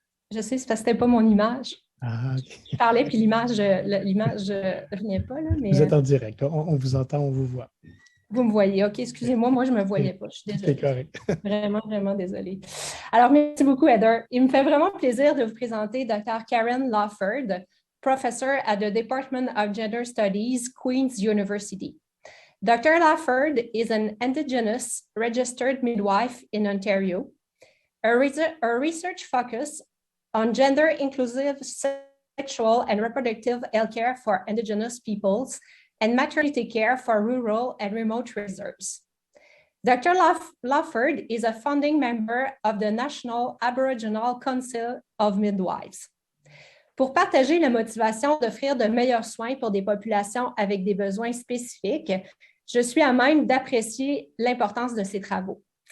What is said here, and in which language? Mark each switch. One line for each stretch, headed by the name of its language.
French: Je sais, c'est parce que ce n'était pas mon image. Ah, okay. Je parlais, puis l'image ne venait pas. Là, mais... Vous êtes en direct. On vous entend, on vous voit. Vous me voyez. OK, excusez-moi, moi, je ne me voyais pas. Je suis désolée. C'est correct. Vraiment, vraiment désolée. Alors, merci beaucoup, Heather. Il me fait vraiment plaisir de vous présenter Dr.
English: Karen Lawford, professor at the Department of Gender Studies, Queen's University. Dr. Lawford is an Indigenous registered midwife in Ontario. Her research focus on gender-inclusive sexual and reproductive health care for Indigenous peoples and maternity care for rural and remote reserves. Dr. Lawford is a founding member of the National Aboriginal Council of Midwives.
French: Pour partager la motivation d'offrir de meilleurs soins pour des populations avec des besoins spécifiques, je suis à même d'apprécier l'importance de ses travaux.